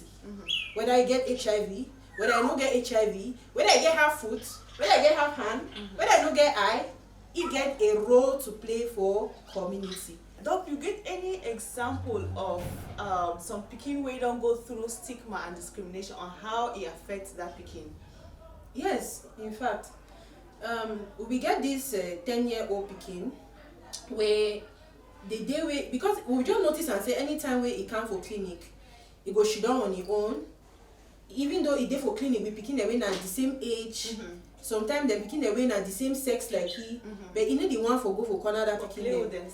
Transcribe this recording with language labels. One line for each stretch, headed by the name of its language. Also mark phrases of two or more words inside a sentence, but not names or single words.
Nigerian Pidgin: Whether I get HIV, whether I no get HIV, whether I get half foot, whether I get half hand, whether I no get eye, he get a role to play for community. Doc, you get any example of some pikin wey don go through stigma and discrimination on how it affects that pikin? Yes, in fact, we get this 10-year-old pikin where the day way, because we just notice and say anytime where he come for clinic, he go sit down on his own. Even though he dey for clinic with pikin wey na the same age, sometimes dem pikin wey na the same sex like he, but he no the one for go for corner that pikin dem.